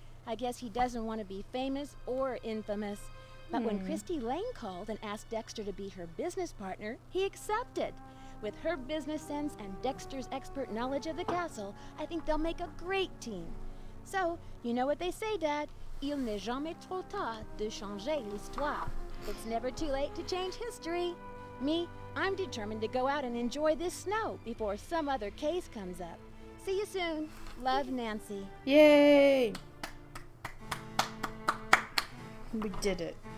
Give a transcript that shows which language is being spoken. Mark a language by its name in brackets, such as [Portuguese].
[English] I guess he doesn't want to be famous or infamous. But when Christy Lane called and asked Dexter to be her business partner, he accepted. With her business sense and Dexter's expert knowledge of the castle, I think they'll make a great team. So, you know what they say, Dad. [French] Il n'est jamais trop tard de changer l'histoire. [English] It's never too late to change history. Me, I'm determined to go out and enjoy this snow before some other case comes up. See you soon. Love, Nancy. Yay! We did it.